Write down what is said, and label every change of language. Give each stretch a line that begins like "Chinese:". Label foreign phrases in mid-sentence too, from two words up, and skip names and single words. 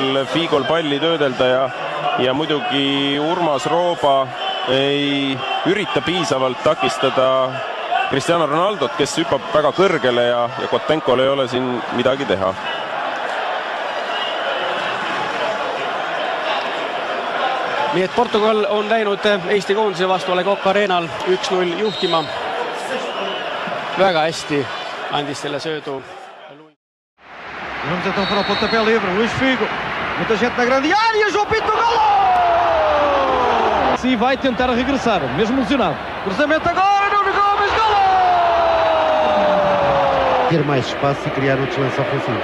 Estonian: Figol palli töödelda ja muidugi Urmas Rooba ei ürita piisavalt takistada Cristiano Ronaldot, kes hüppab väga kõrgele ja Kotenkol ei ole siin midagi teha. Nii et Portugal on läinud Eesti koondise vastu A Le Coq Arenal 1-0 juhtima. Väga hästi andis selle söödu.
Portuguese: Vamos então para o pontapé livre, Luís Figo. Muita gente na grande área, João Pinto, golo! Sim, vai tentar regressar, mesmo lesionado. Cruzamento agora, Nuno Gomes, golo! Ter mais espaço e criar outros lances ofensivos.